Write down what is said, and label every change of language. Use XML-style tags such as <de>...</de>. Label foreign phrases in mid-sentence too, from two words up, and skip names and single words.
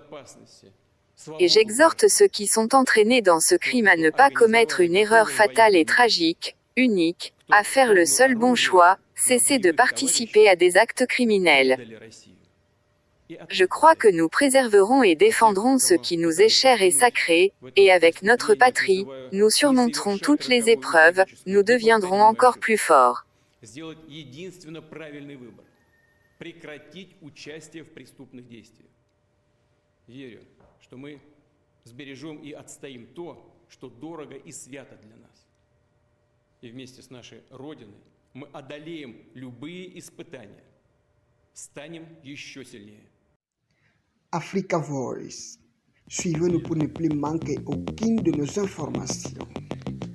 <fr>Et j'exhorte ceux qui sont entraînés dans ce crime à ne pas commettre une erreur fatale et tragique, unique, à faire le seul bon choix, cesser de participer à des actes criminels. Je crois que nous préserverons et défendrons ce qui nous est cher et sacré, et avec notre patrie, nous surmonterons toutes les épreuves, nous deviendrons encore plus forts.</fr> <ru>Сделать единственно правильный выбор. Прекратить участие в преступных действиях. Верю, что мы сбережем и отстоим то, что дорого и свято для нас. И vместе с нашей Родиной мы одолеем любые испытания. Станем еще сильнее.</ru> <fr>Africa Voice. Suivez-nous pour ne plus manquer aucune de nos informations.</fr>